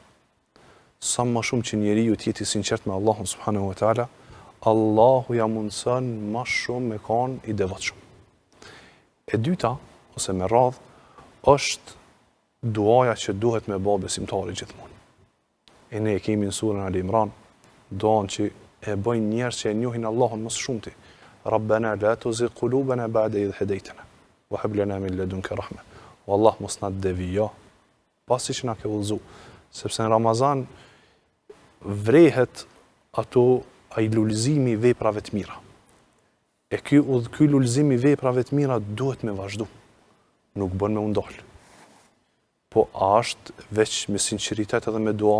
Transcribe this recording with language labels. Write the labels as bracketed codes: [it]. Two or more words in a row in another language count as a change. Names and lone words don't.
[sq] Sa më shumë që njeriu të jetë i sinqert me Allahun [ar] سبحانه وتعالى, [sq] Allahu ja mundson më shumë me qenë i devotshëm. E dyta, ose me radhë, është duaja që duhet me bë besimtari gjithmonë. E ne e kemi në surën Al Imran, duan që e bëjnë njerëz që e njohin Allahun më së shumti. [ar] ربنا لا تزغ قلوبنا بعد إذ هديتنا وهب لنا من لدنك رحمة. [sq] Wallah mos na devijo pasi që na ke udhëzu, sepse në Ramazan vrehet ai lulëzimi i veprave të mira. E ky lulëzimi i veprave të mira duhet me vazhdu. Nuk bën me u ndal. Po a është veç me sinqeritet edhe me dua?